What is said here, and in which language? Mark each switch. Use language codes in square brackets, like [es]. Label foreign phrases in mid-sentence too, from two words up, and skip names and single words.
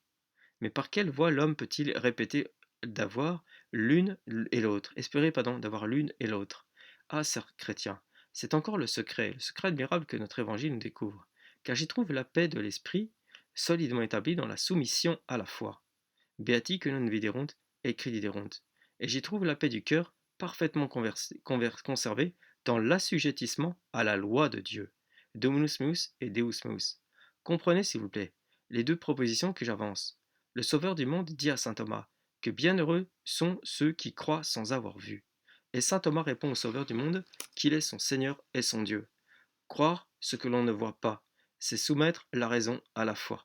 [fr] Mais par quelle voie l'homme peut-il répéter d'avoir l'une et l'autre, espérer, pardon, d'avoir l'une et l'autre? Ah, sœurs chrétiens, c'est encore le secret admirable que notre évangile nous découvre, car j'y trouve la paix de l'esprit solidement établie dans la soumission à la foi. [la] Beati que non viderunt et crediderunt. [fr] Et j'y trouve la paix du cœur parfaitement conservée dans l'assujettissement à la loi de Dieu. [la] Dominus meus et Deus meus. [fr] Comprenez, s'il vous plaît, les deux propositions que j'avance. Le Sauveur du monde dit à saint Thomas que bienheureux sont ceux qui croient sans avoir vu. Et saint Thomas répond au Sauveur du monde qu'il est son Seigneur et son Dieu. Croire ce que l'on ne voit pas, c'est soumettre la raison à la foi.